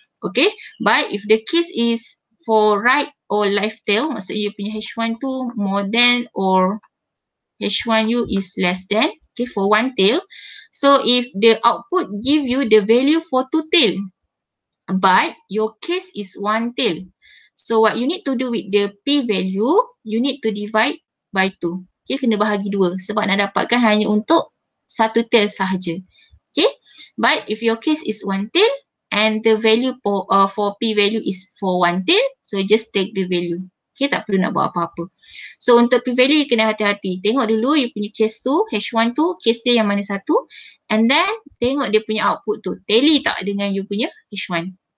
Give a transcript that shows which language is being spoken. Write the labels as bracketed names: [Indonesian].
[English] Okay, but if the case is for right or left tail, [Malay] maksudnya you punya H1 tu [English] more than or H1U is less than, okay, for one tail. So if the output give you the value for two tail, but your case is one tail, so what you need to do with the p-value, you need to divide by 2. [Malay] Okay, kena bahagi 2 sebab nak dapatkan hanya untuk satu tail sahaja. [English] Okay, but if your case is one tail and the value for p-value is for one tail, so just take the value. [Malay] Okay, tak perlu nak buat apa-apa. So untuk p-value you kena hati-hati. Tengok dulu you punya case tu, H1 tu, case dia yang mana satu, [English] and then [Malay] tengok dia punya output tu, tally tak dengan you punya H1.